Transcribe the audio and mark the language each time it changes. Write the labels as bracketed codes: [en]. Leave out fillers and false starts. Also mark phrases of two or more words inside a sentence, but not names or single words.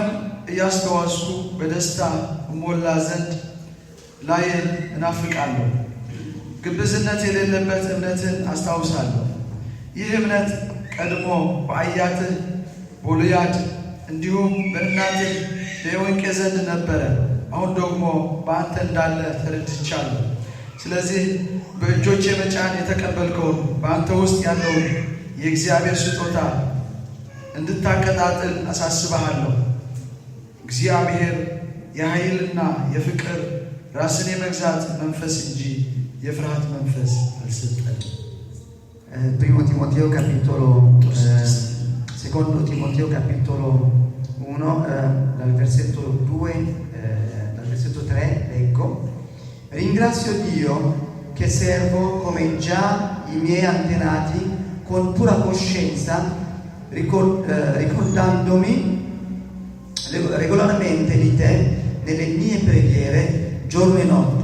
[am] እያስተዋስኩ በደስታ እሞላ ዘንድ ላይን እናፍቃለሁ። ግብዝነት የሌለበት እምነትን አስታውሳለሁ። ይህ እምነት ቀድሞ በአያትህ በሉያድ እንዲሁም በእናትህ በኤውንቄ ዘንድ ነበረ። አሁን ደግሞ በአንተ እንዳለ ተረድቻለሁ። ስለዚህ በእጆቼ መጫን የተቀበልከውን በአንተ ውስጥ ያለውን የእግዚአብሔር ስጦታ እንድታቀጣጥል አሳስበሃለሁ። እግዚአብሔር የኃይልና የፍቅር ራስን የመግዛት መንፈስ እንጂ የፍርሃት መንፈስ አልሰጠንም። [it] Primo Timoteo capitolo secondo Timoteo capitolo 1 dal versetto 2 dal versetto 3 leggo: Ringrazio Dio che servo come già i miei antenati con pura coscienza, ricordandomi regolarmente di te nelle mie preghiere giorno e notte.